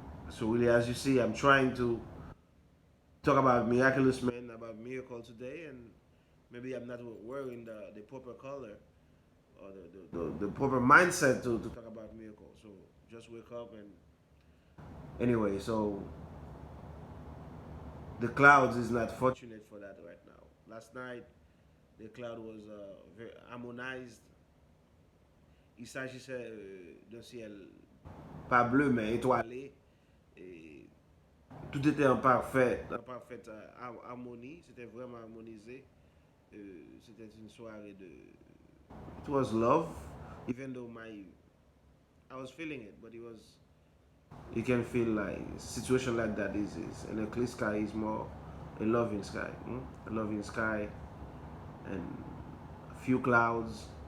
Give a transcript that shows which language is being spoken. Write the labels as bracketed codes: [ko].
[en] So really, as you see, I'm trying to talk about miraculous men, about miracle today, and maybe I'm not wearing the proper color or the proper mindset to talk about miracle. So just wake up and anyway. So the clouds is not fortunate for that right now. Last night the cloud was very harmonized. [fr] Il s'agissait d'un ciel pas bleu mais étoilé. Et tout était en parfaite harmonie. C'était vraiment harmonisé. C'était une soirée de. [en] It was love, even though I was feeling it, but it was. You can feel like a situation like that is and a clear sky is more a loving sky, a loving sky, and a few clouds.